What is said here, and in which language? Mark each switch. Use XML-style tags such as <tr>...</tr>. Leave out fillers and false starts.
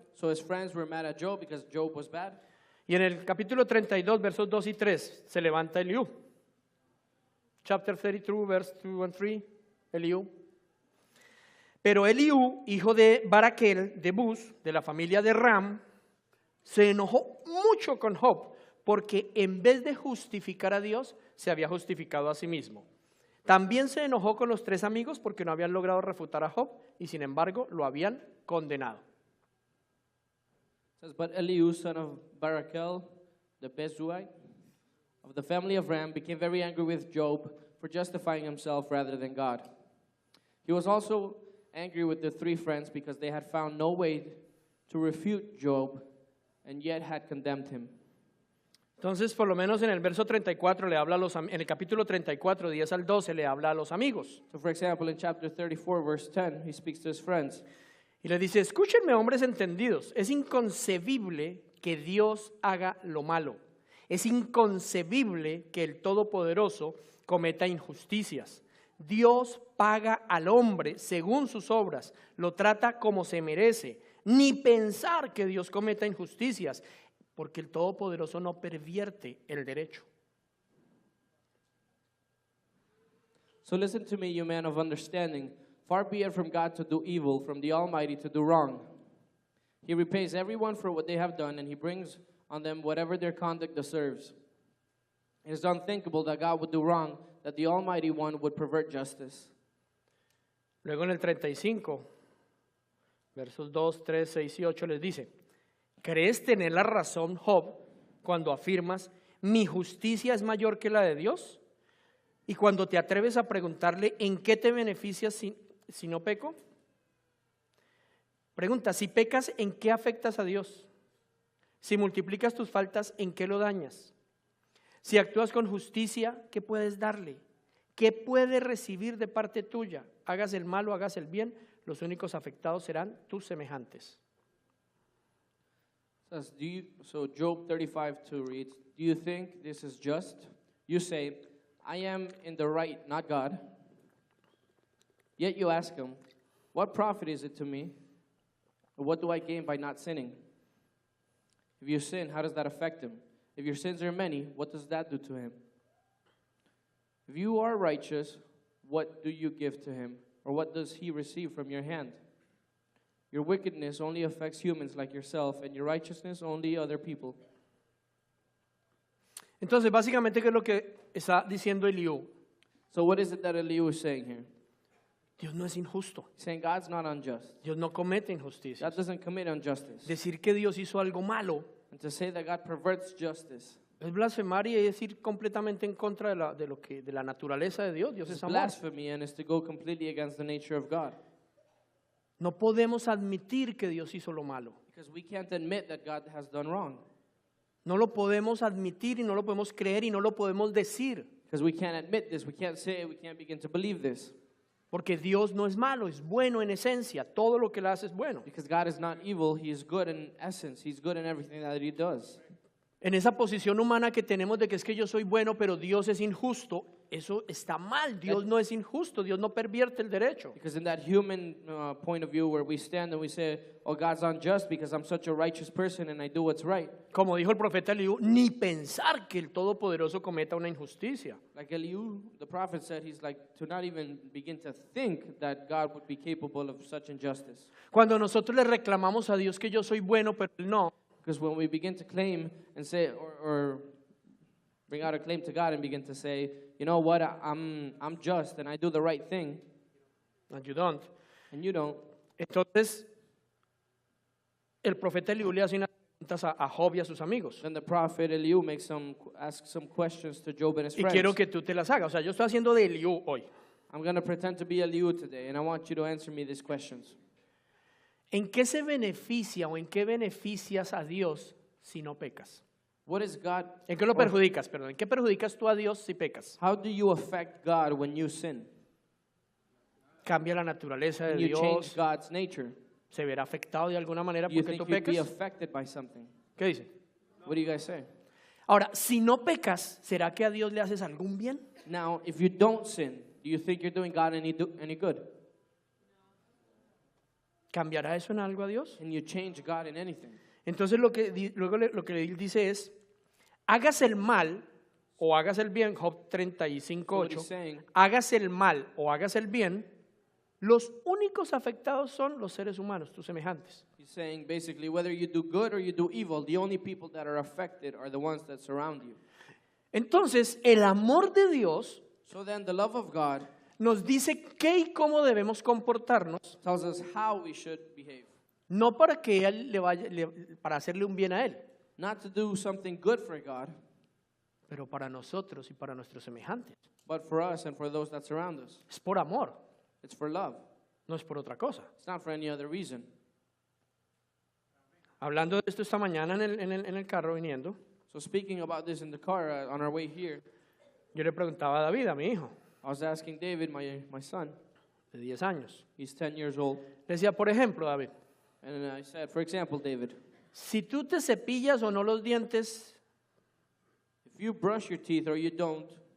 <en>So his friends were mad at Job because Job was bad.</en> <es>Y en el capítulo 32, versos 2 y 3, se levanta Eliú.</es> <en>Chapter 32, verse 2 and 3,</en> <es>Eliú. Pero Eliú, hijo de Baraquel, de Bus, de la familia de Ram, se enojó mucho con Job, porque en vez de justificar a Dios, se había justificado a sí mismo. También se enojó con los 3 amigos porque no habían logrado refutar a Job y sin embargo lo habían condenado.</es> <en>It says, but Elihu, son of Barakel, the Bezuite, of the family of Ram, became very angry with Job for justifying himself rather than God. He was also angry with the 3 friends because they had found no way to refute Job and yet had condemned him.</en> <es>Entonces, por lo menos en el verso 34 le habla en el capítulo 34, 10 al 12, le habla a los amigos.</es> <en>So for example, in chapter 34, verse 10, he speaks to his friends.</en> <es>Y les dice, escúchenme hombres entendidos, es inconcebible que Dios haga lo malo. Es inconcebible que el Todopoderoso cometa injusticias. Dios paga al hombre según sus obras, lo trata como se merece. Ni pensar que Dios cometa injusticias, porque el Todopoderoso no pervierte el derecho.</es> <en>So listen to me, you man of understanding. Far be it from God to do evil, from the Almighty to do wrong. He repays everyone for what they have done, and he brings on them whatever their conduct deserves. It is unthinkable that God would do wrong, that the Almighty One would pervert justice.</en> <es>Luego en el 35, versos 2, 3, 6 y 8 les dice, ¿crees tener la razón, Job, cuando afirmas, mi justicia es mayor que la de Dios? Y cuando te atreves a preguntarle, ¿en qué te beneficias si no peco? Pregunta, si pecas, ¿en qué afectas a Dios? Si multiplicas tus faltas, ¿en qué lo dañas? Si actúas con justicia, ¿qué puedes darle? ¿Qué puede recibir de parte tuya? Hagas el mal o hagas el bien, los únicos afectados serán tus semejantes.</es> <en>Says, so Job 35:2 reads, do you think this is just? You say, I am in the right, not God. Yet you ask him, what profit is it to me? Or what do I gain by not sinning? If you sin, how does that affect him? If your sins are many, what does that do to him? If you are righteous, what do you give to him? Or what does he receive from your hand? Your wickedness only affects humans like yourself, and your righteousness only other people.</en> <es>Entonces, básicamente, ¿qué es lo que está diciendo Eliú?</es> <en>So what is it that Elihu is saying here?</en> <es>Dios no es injusto.</es> <en>He's saying God's not unjust.</en> <es>Dios no comete injusticia.</es> <en>God doesn't commit injustice.</en> <es>Decir que Dios hizo algo malo</es> <en>And to say that God perverts justice</en> <es>es blasfemar y es ir completamente en contra de la naturaleza de Dios. Dios</es> <en>is</en> <es>es amor.</es> <en>blasphemy and is to go completely against the nature of God.</en> <es>No podemos admitir que Dios hizo lo malo.</es> <en>Because we can't admit that God has done wrong.</en> <es>No lo podemos admitir y no lo podemos creer y no lo podemos decir.</es> <en>Because we can't admit this, we can't say it, we can't begin to believe this.</en> <es>Porque Dios no es malo, es bueno en esencia. Todo lo que Él hace es bueno.</es> <en>Because God is not evil, He is good in essence. He's good in everything that He does.</en> <es>En esa posición humana que tenemos de que es que yo soy bueno, pero Dios es injusto, eso está mal. Dios no es injusto, Dios no pervierte el derecho.</es> <en>Because in that human point of view where we stand and we say, oh, God's unjust because I'm such a righteous person and I do what's right.</en> <es>Como dijo el profeta Eliú, ni pensar que el Todopoderoso cometa una injusticia.</es> <en>Like Elihu, the prophet said, he's like to not even begin to think that God would be capable of such injustice.</en> <es>Cuando nosotros le reclamamos a Dios que yo soy bueno, pero Él no,</es> <en>Because when we begin to claim and say, or bring out a claim to God and begin to say, you know what, I'm just and I do the right thing, and you don't. and you don't,</en> <es>Entonces, el profeta Eliú le hace unas preguntas a Job y a sus amigos.</es> <en>then the prophet Elihu asks some questions to Job and his</en> <es>Y</es> <en>friends.</en> <es>quiero que tú te las hagas. O sea, yo estoy haciendo de Eliú hoy.</es> <en>I'm going to pretend to be Elihu today, and I want you to answer me these questions.</en> <es>¿En qué se beneficia o en qué beneficias a Dios si no pecas?</es> <en>What is God?</en> <es>¿En qué lo</es> <en>or</en> <es>perjudicas? Perdón. ¿En qué perjudicas tú a Dios si pecas?</es> <en>How do you affect God when you sin?</en> <es>Cambia la naturaleza de</es> <en>When you change</en> <es>Dios.</es> <en>God's nature?</en> <es>¿Se verá afectado de alguna manera</es> <en>You</en> <es>porque</es> <en>think</en> <es>tú</es> <en>you'd be</en> <es>pecas?</es> <en>affected by something?</en> <es>¿Qué dice?</es> <en>What do you guys say?</en> <es>Ahora, si no pecas, ¿será que a Dios le haces algún bien?</es> <en>Now, if you don't sin, do you think you're doing God any good?</en> <es>¿Cambiará eso en algo a Dios?</es> <en>Can you change God in anything?</en> <es>Entonces luego lo que él dice es, hagas el mal o hagas el bien, Job</es> <en>So what he's</en> <es>35:8,</es> <en>saying,</en> <es>hagas el mal o hagas el bien, los únicos afectados son los seres humanos, tus semejantes.</es> <en>he's saying basically whether you do good or you do evil, the only people that are affected are the ones that surround you.</en> <es>Entonces, el amor de Dios</es> <en>So then the love of God</en> <es>nos dice qué y cómo debemos comportarnos,</es> <en>tells us how we should behave.</en> <es>no para que él para hacerle un bien a él,</es> <en>Not to do something good for God,</en> <es>pero para nosotros y para nuestros semejantes.</es> <en>but for us and for those that surround us.</en> <es>Es por amor,</es> <en>It's for love.</en> <es>no es por otra cosa.</es> <en>It's not for any other reason.</en> <es>Hablando de esto esta mañana en el carro viniendo,</es> <en>So speaking about this in the car on our way here,</en> <es>yo le preguntaba a David, a mi hijo,</es> <en>I was asking David, my son,</en> <es>de 10 años.</es> <en>he's 10 years old,</en> <es>Le decía, por ejemplo, David,</es> <en>and I said, for example, David,</en> <es>si tú te cepillas o no los dientes,</es> <en>if you brush your teeth or you don't,</en>